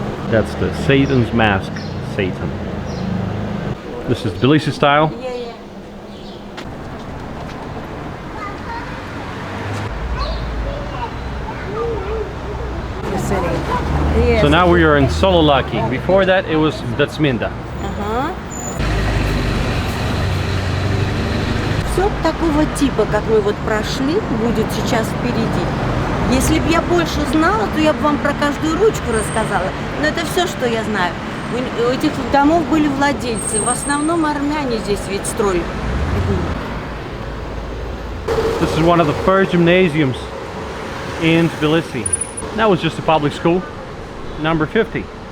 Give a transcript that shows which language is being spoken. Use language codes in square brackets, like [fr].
[en] That's the Satan's mask. Satan. This is Tbilisi style. Yeah, yeah. The city. Yes. So now we are in Sololaki. Before that it was Datsminda. [ru] Все такого типа, как мы вот прошли, будет сейчас впереди. Если бы я больше знала, то я бы вам про каждую ручку рассказала. Но это все, что я знаю. У этих домов были владельцы. В основном армяне здесь ведь строили. [en] This is one of the first gymnasiums in Tbilisi. That was just a public school, number 50.